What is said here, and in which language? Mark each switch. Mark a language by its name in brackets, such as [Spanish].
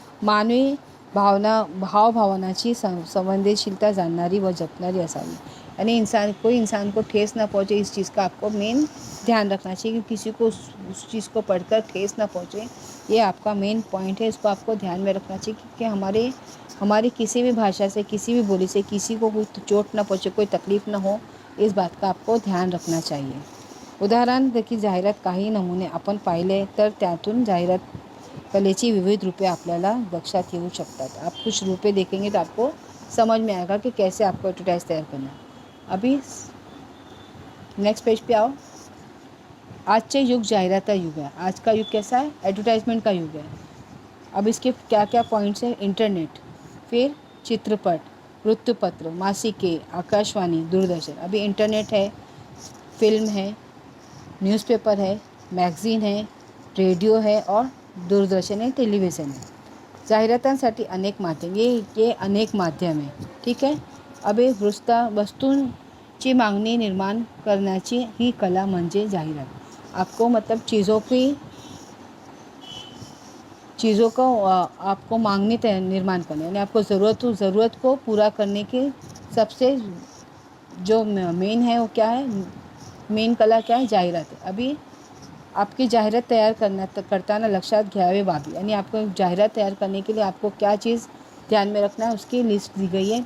[Marathi] मानवी भावभावनाची संवेदनशीलता जानणारी व जपणारी असावी, [Hindi] यानी कोई इंसान को ठेस ना पहुँचे, इस चीज़ का आपको मेन ध्यान रखना चाहिए कि किसी को उस चीज़ को पढ़कर ठेस ना पहुँचे, ये आपका मेन पॉइंट है। इसको आपको ध्यान में रखना चाहिए कि हमारी किसी भी भाषा से, किसी भी बोली से किसी को कोई चोट ना पहुँचे, कोई तकलीफ ना हो, इस बात का आपको ध्यान रखना चाहिए। [Marathi] उदाहरण देखील जाहिरात काही नमुने आपण पाहिले तर त्यातून जाहिरात कलेची विविध रूपे आपल्याला लक्षात येऊ शकतात। [Hindi] आप कुछ रूपे देखेंगे तो आपको समझ में आएगा कि कैसे आपको एडवर्टाइज तैयार करना है। अभी नेक्स्ट पेज पे आओ। [Marathi] आजचे युग [Hindi] जाहिरात का युग है। आज का युग कैसा है, एडवर्टाइजमेंट का युग है। अब इसके क्या क्या पॉइंट्स हैं, इंटरनेट, फिर चित्रपट, वृत्तपत्र, मासिके, आकाशवाणी, दूरदर्शन। अभी इंटरनेट है, फिल्म है, न्यूज़पेपर है, मैगझीन है, रेडियो है और दूरदर्शन है, टेलिव्हिजन है। [Marathi] जाहिरातांसाठी अनेक माध्यम, [Hindi] ये अनेक माध्यम है, ठीक है। [Marathi] अब वस्तूंची मागणी निर्माण करण्याची ही कला म्हणजे जाहिरात। [Hindi] आपको मतलब चीज़ों को आपको मांगनी निर्माण करना, यानी आपको ज़रूरत को पूरा करने की सबसे जो मेन है वो क्या है, मेन कला क्या है, जाहिरात है। अभी आपकी जाहिरात तैयार [Marathi] करताना लक्षात घ्यावे बाबी, [Hindi] यानी आपको जाहिरात तैयार करने के लिए आपको क्या चीज़ ध्यान में रखना है, उसकी लिस्ट दी गई है।